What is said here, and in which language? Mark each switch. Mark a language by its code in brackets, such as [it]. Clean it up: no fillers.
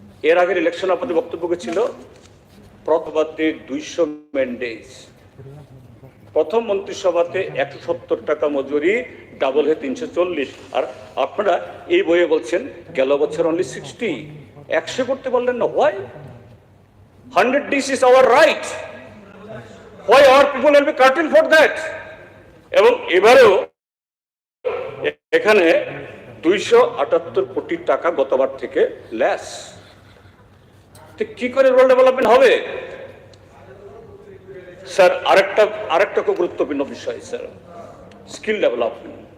[bn] এর আগের ইলেকশন আপনাদের বক্তব্য ছিল প্রথমবাতে 200 ম্যান্ডেজ, প্রথম মন্ত্রিসভাতে 170 টাকা মজুরি, ডাবল হয়ে 340, আর আপনারা এই বইয়ে বলছেন গেল বছর অনলি 60, 100 করতে বললেন না। [en] Why 100 days is our right, why our people will be curtailed for that? [bn] এবং এবারেও এখানে 278 কোটি টাকা গতবার থেকে লেস। কি করে রুরাল ডেভেলপমেন্ট হবে স্যার? আরেকটা খুব গুরুত্বপূর্ণ বিষয় স্যার, স্কিল ডেভেলপমেন্ট।